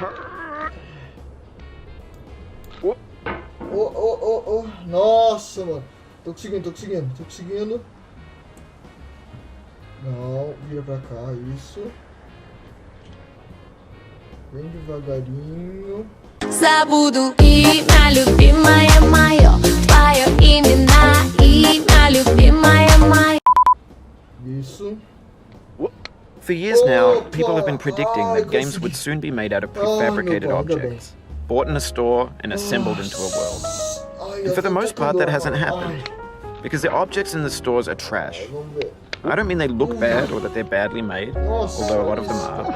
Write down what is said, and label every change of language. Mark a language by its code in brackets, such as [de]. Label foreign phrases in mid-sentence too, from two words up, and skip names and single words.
[pt] Oh. Nossa, mano. Tô conseguindo. Não, vira pra cá, isso. Bem devagarinho. [ru] Забуду имя любимая моё, твоё имя имя любимая моё. [pt] Isso. [en] For years now, people have been predicting that games would soon be made out of prefabricated objects, bought in a store and assembled into a world. And for the most part, that hasn't happened, because the objects in the stores are trash. I don't mean they look bad or that they're badly made, although a lot of them are.